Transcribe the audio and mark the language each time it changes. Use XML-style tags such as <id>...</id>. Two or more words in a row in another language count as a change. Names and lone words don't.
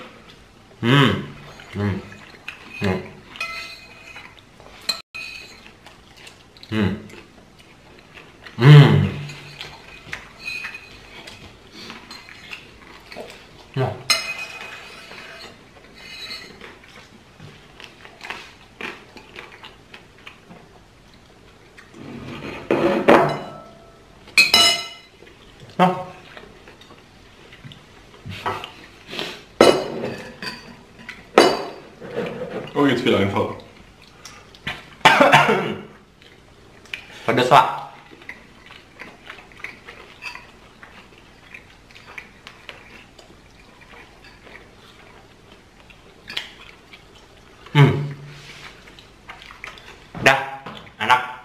<id>Nah. Nah.</id> <de>Oh, jetzt wieder einfach.</de> <id>Pedes pak. Dah, enak.</id>